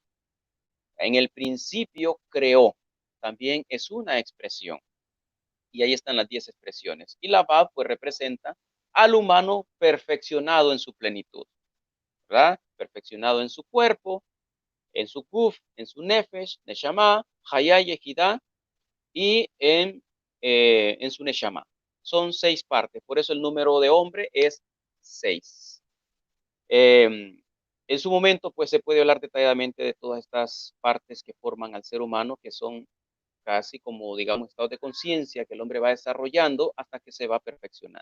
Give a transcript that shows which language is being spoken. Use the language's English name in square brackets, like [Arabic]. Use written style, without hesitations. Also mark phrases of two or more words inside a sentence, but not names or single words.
[Spanish] En el principio creó. También es una expresión. Y ahí están las 10 expresiones. Y la Vav pues representa al humano perfeccionado en su plenitud, ¿verdad? Perfeccionado en su cuerpo, en su kuf, en su [Hebrew] נפש, נשמה, חיה, יחידה, [Spanish] y en su neshama. Son 6 partes, por eso el número de hombre es 6. En su momento, pues se puede hablar detalladamente de todas estas partes que forman al ser humano, que son casi como, digamos, estados de conciencia que el hombre va desarrollando hasta que se va perfeccionando.